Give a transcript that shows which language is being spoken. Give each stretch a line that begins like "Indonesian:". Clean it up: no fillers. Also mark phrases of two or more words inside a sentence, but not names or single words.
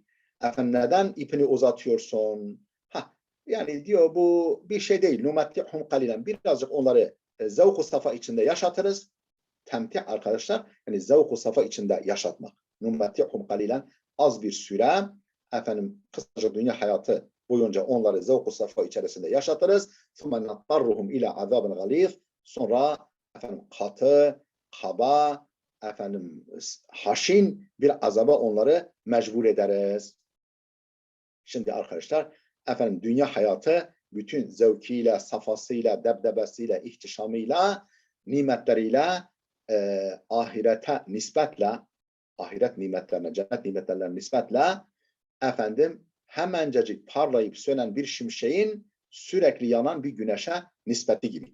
Turkish: Efendim, neden ipini uzatıyorsun? Yani diyor, bu bir şey değil.
Arabic: نمتعهم قليلا.
Turkish: Birazcık onları zevk-u safa içinde yaşatırız. Temti arkadaşlar, yani zevk-u safa içinde yaşatmak.
Arabic: نمتعهم قليلا,
Turkish: az bir süre, efendim kısaca dünya hayatı boyunca onları zevk-u safa içerisinde yaşatırız.
Arabic: ثُمَّ نَطَّرُّهُمْ اِلَى عَذَابٍ غَلِيظٍ.
Turkish: Sonra efendim katı, kaba, efendim haşin bir azaba onları mecbur ederiz. Şimdi arkadaşlar, efendim dünya hayatı bütün zevkiyle, safasıyla, debdebesiyle, ihtişamıyla, nimetleriyle, ahirete nispetle, ahiret nimetlerine, cennet nimetlerine nispetle, efendim hemencecik parlayıp sönen bir şimşeğin sürekli yanan bir güneşe nispeti gibi.